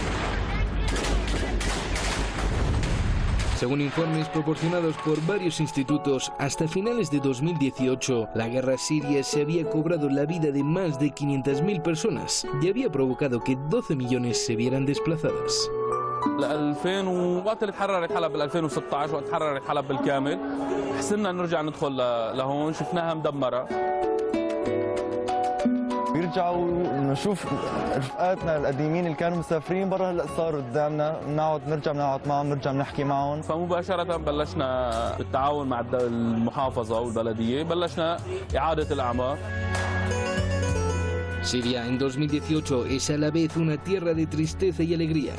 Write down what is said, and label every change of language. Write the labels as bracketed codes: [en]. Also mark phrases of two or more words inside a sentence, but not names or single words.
[es] Según informes proporcionados por varios institutos, hasta finales de 2018, la guerra siria se había cobrado la vida de más de 500.000 personas y había provocado que 12 millones se vieran desplazadas. [ar] 2000 وقت اللي تحررت حلب بال 2016 وقت تحررت حلب بالكامل حسنا نرجع ندخل لهون شفناها مدمره. بيرجعوا نشوف رفقاتنا القديمين اللي كانوا مسافرين برا هلا صاروا قدامنا نرجع نقعد معهم نرجع نحكي معهم. فمباشرة بلشنا بالتعاون مع المحافظة والبلدية بلشنا إعادة الأعمار. [es] Siria en 2018 es a la vez una tierra de tristeza y alegría.